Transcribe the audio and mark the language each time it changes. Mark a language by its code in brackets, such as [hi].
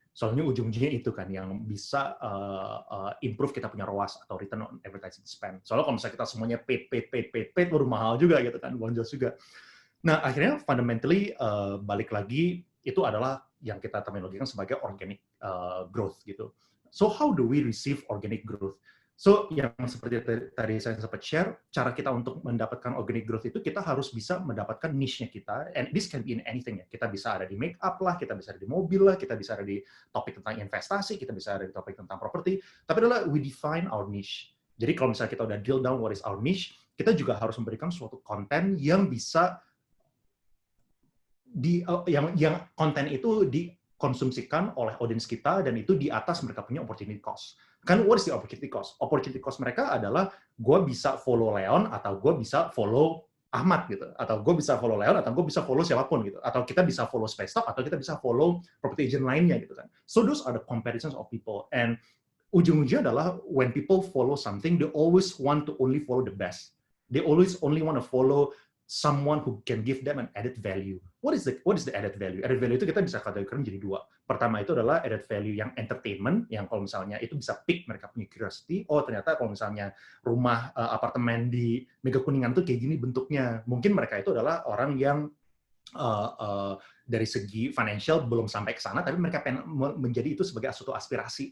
[id] Soalnya ujung-ujungnya itu kan yang bisa improve kita punya ROAS atau return on advertising spend. Soalnya kalau misalnya kita semuanya paid baru mahal juga gitu kan, bonjol juga. Nah, akhirnya fundamentally balik lagi itu adalah yang kita terminologikan sebagai organic growth gitu. [en] So how do we receive organic growth? [id] So yang seperti tadi saya sempat share, cara kita untuk mendapatkan organic growth itu kita harus bisa mendapatkan niche-nya kita, [en] and this can be in anything [id] ya. Kita bisa ada di make up lah, kita bisa ada di mobil lah, kita bisa ada di topik tentang investasi, kita bisa ada di topik tentang properti. [en] Tapi adalah we define our niche. [id] Jadi kalau misalnya kita udah drill down [en] what is our niche, [id] kita juga harus memberikan suatu konten yang bisa yang konten itu dikonsumsikan oleh audiens kita, dan itu di atas mereka punya opportunity cost. [en] Kan what is the opportunity cost? [id] Opportunity cost mereka adalah gue bisa follow Leon atau gue bisa follow Ahmad gitu, atau gue bisa follow Leon atau gue bisa follow siapapun gitu, atau kita bisa follow Spacetalk atau kita bisa follow property agent lainnya gitu kan. [en] So those are the comparisons of people, and [id] ujung-ujungnya adalah [en] when people follow something, they always want to only follow the best. They always only want to follow someone who can give them an added value. What is the added value? [id] Added value itu kita bisa kategorikan jadi dua. Pertama itu adalah added value yang entertainment, yang kalau misalnya itu bisa pick mereka punya curiosity. Oh ternyata kalau misalnya rumah apartemen di Mega Kuningan tuh kayak gini bentuknya. Mungkin mereka itu adalah orang yang dari segi financial belum sampai ke sana, tapi mereka pengen menjadi itu sebagai suatu aspirasi.